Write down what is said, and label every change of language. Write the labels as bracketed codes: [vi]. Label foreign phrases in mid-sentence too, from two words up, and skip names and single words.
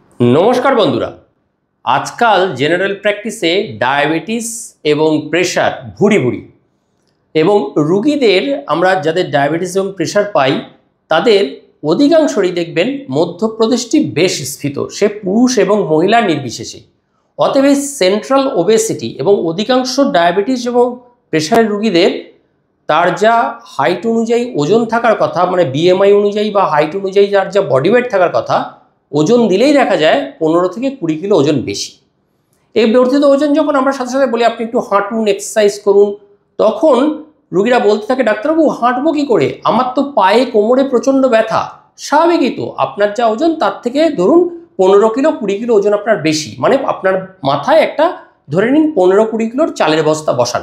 [bn] নমস্কার বন্ধুরা আজকাল [en] general practice [bn] ডায়াবিটিস এবং প্রেশার ভূরি ভূরি এবং রুগীদের আমরা যাদের ডায়াবিটিস এবং প্রেশার পাই তাদের অধিকাংশই দেখবেন মধ্যপ্রদেশটি বেশ স্ফীত সে পুরুষ এবং মহিলা নির্বিশেষে অতএব [en] central obesity [bn] এবং অধিকাংশ ডায়াবিটিস এবং প্রেশার রুগীদের তার যা হাইট অনুযায়ী ওজন থাকার কথা মানে বিএমআই অনুযায়ী বা হাইট অনুযায়ী যার যা [en] body weight [bn] থাকার কথা ওজন দিলেই দেখা যায় 15 থেকে 20 কিলো ওজন বেশি। এই বর্ধিত ওজন যখন আমরা সাথে সাথে বলি আপনি একটু হাঁটুন এক্সারসাইজ করুন তখন রোগীরা বলতে থাকে ডাক্তারবাবু হাঁটবো কি করে, আমার তো পায়ে কোমরে প্রচন্ড ব্যথা। স্বাভাবিকই তো, আপনার যা ওজন তার থেকে ধরুন 15 কিলো 20 কিলো ওজন আপনার বেশি, মানে আপনার মাথায় একটা ধরে নিন 15-20 কিলোর চালের বস্তা বসানো।